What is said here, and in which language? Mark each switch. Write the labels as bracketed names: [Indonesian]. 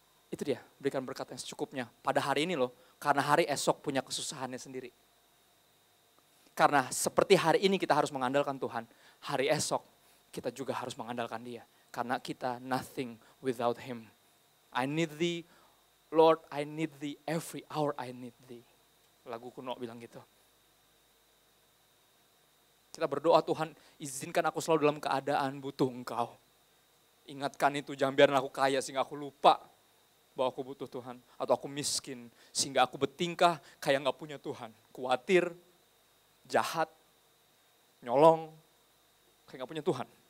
[Indonesian] Itu dia, berikan berkat yang secukupnya pada hari ini loh. Karena hari esok punya kesusahannya sendiri. Karena seperti hari ini kita harus mengandalkan Tuhan. Hari esok kita juga harus mengandalkan Dia. Karena kita [English] nothing without Him. I need Thee, Lord, I need Thee, every hour I need Thee. [Indonesian] Lagu kuno bilang gitu. Kita berdoa, Tuhan izinkan aku selalu dalam keadaan butuh Engkau. Ingatkan itu, jangan biarin aku kaya sehingga aku lupa bahwa aku butuh Tuhan. Atau aku miskin sehingga aku bertingkah kayak gak punya Tuhan. Khawatir, jahat, nyolong, kayak gak punya Tuhan.